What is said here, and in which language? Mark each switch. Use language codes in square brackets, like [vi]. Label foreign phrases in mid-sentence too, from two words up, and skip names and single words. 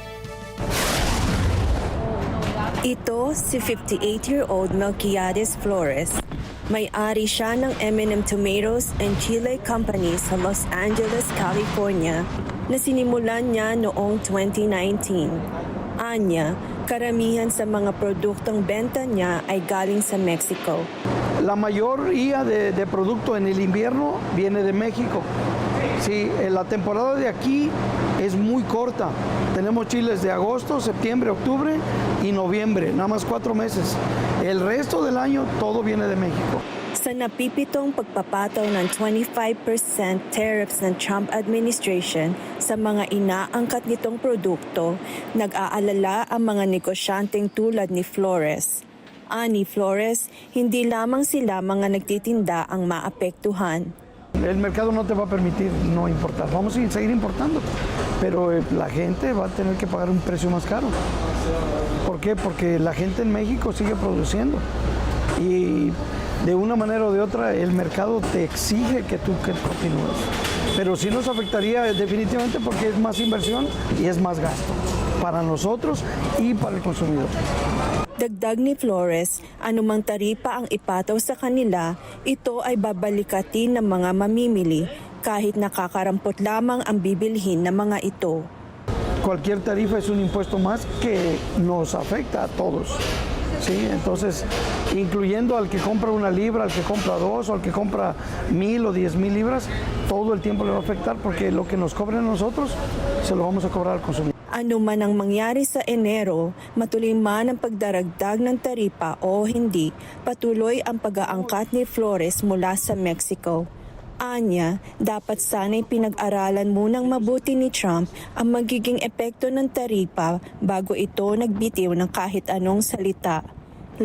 [tl] Ito si 58-year-old Melquiades Flores. May-ari siya ng M&M Tomatoes and Chile Company sa Los Angeles, California na sinimulan niya noong 2019. Anya, karamihan sa mga produktong benta niya ay galing sa Mexico. [es] La mayoría de producto en el invierno viene de México. Sí, la temporada de aquí es muy corta. Tenemos chiles de agosto, septiembre, octubre y noviembre, nada más 4 meses. El resto del año todo viene de México. [tl] Sa napipitong pagpapataw ng 25% tariffs ng Trump administration sa mga inaangkat nitong produkto, nag-aalala ang mga negosyanteng tulad ni Flores. Ani Flores, hindi lamang sila mga nagtitinda ang maapektuhan. [es] El mercado no te va a permitir no importar. Vamos a seguir importando, pero la gente va a tener que pagar un precio más caro. ¿Por qué? Porque la gente en México sigue produciendo y de una manera o de otra el mercado te exige que tú continúes. Pero sí nos afectaría definitivamente porque es más inversión y es más gasto para nosotros y para el consumidor. [tl] Dagdag ni Flores, anumang taripa ang ipataw sa kanila, ito ay babalikatin ng mga mamimili kahit nakakarampot lamang ang bibilhin ng mga ito. [es] Cualquier tarifa es un impuesto más que nos afecta a todos. Sí, entonces, incluyendo al que compra 1 libra, al que compra 2 o al que compra 1,000 o 10,000 libras, todo el tiempo le va a afectar porque lo que nos cobren nosotros se lo vamos a cobrar al consumidor. [tl] Ano man ang mangyari sa Enero, matuloy man ang pagdaragdag ng taripa o hindi, patuloy ang pag-aangkat ni Flores mula sa Mexico. Anya, dapat sana'y pinag-aralan munang mabuti ni Trump ang magiging epekto ng taripa bago ito nagbitiw ng kahit anong salita.